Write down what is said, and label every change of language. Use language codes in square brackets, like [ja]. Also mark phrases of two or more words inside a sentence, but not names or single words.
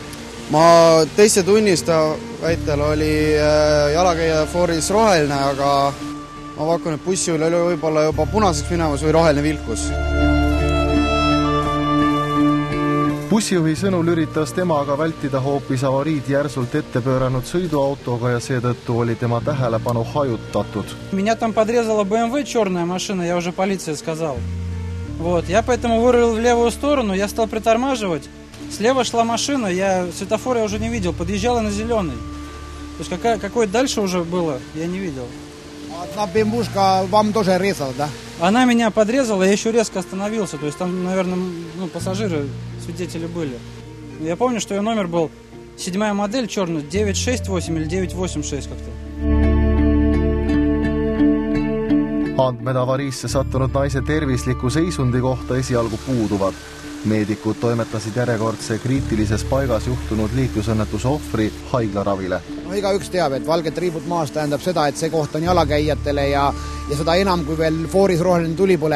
[et] Ma teise tunnista väitel oli jalakäija fooris roheline, aga ma pakun, et bussi üle oli võib-olla juba punaseks minemas või roheline vilkus. Bussijuhi sõnul üritas tema aga vältida hoopis avariid järsult ette pööranud sõiduautoga ja seetõttu oli tema tähelepanu hajutatud. [ru] Меня там подрезала BMW черная машина, я уже полиции сказал. Вот, я поэтому вырулил в левую сторону, я стал притормаживать. Слева шла машина, светофор я уже не видел, подъезжала на зеленый. То есть какое дальше уже было, я не видел. Одна бембушка вам тоже резала, да? Она меня подрезала, я еще резко остановился. То есть там, наверное, пассажиры, свидетели были. Я помню, что ее номер был 7-я модель, черный, 968 или 986 как-то. [et] Andmed avariisse sattunud naise tervisliku seisundi kohta esialgu puuduvad. Meedikud toimetasid järjekordse kriitilises paigas juhtunud liiklusõnnetuse ohvri haiglaravile. Igaüks teab, et valged triibud maas tähendab seda, et see koht on jalakäijatele ja seda enam, kui veel fooris roheline tuli põleb.